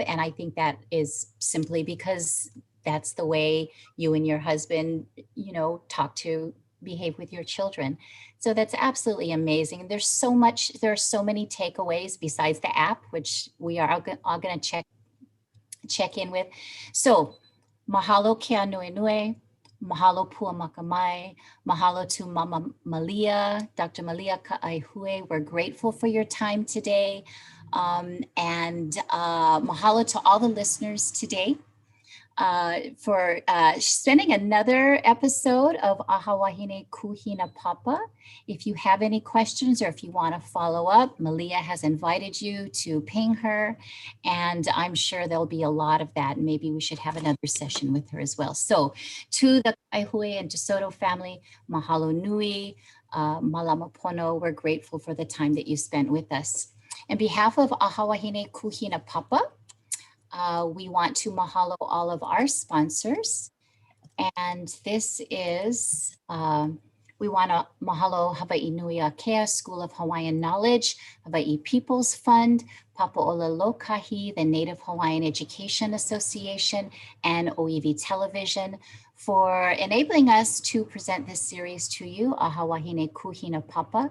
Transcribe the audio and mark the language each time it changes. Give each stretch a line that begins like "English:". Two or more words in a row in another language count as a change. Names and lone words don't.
English: And I think that is simply because that's the way you and your husband, behave with your children. So that's absolutely amazing. There are so many takeaways besides the app, which we are all going to check in with.
Hawaiian: So mahalo kia nuenue.
English: Mahalo Puamakamae, mahalo to Mama Malia, Dr. Malia Ka'aihue. We're grateful for your time today. And mahalo to all the listeners today for spending another episode of Aha Wahine Ku Hinapapa. If you have any questions or if you want to follow up, Malia has invited you to ping her, and I'm sure there'll be a lot of that. And maybe we should have another session with her as well. So to the Kaihui and DeSoto family,
Hawaiian: mahalo nui, malama pono.
English: We're grateful for the time that you spent with us. On behalf of Aha Wahine Ku Hinapapa, we want to mahalo all of our sponsors. And this is, we want to mahalo Hawaii Nui Akea School of Hawaiian Knowledge, Hawaii People's Fund, Papa'ola Lokahi, the Native Hawaiian Education Association, and OEV Television for enabling us to present this series to you, Aha Wahine Ku Hinapapa.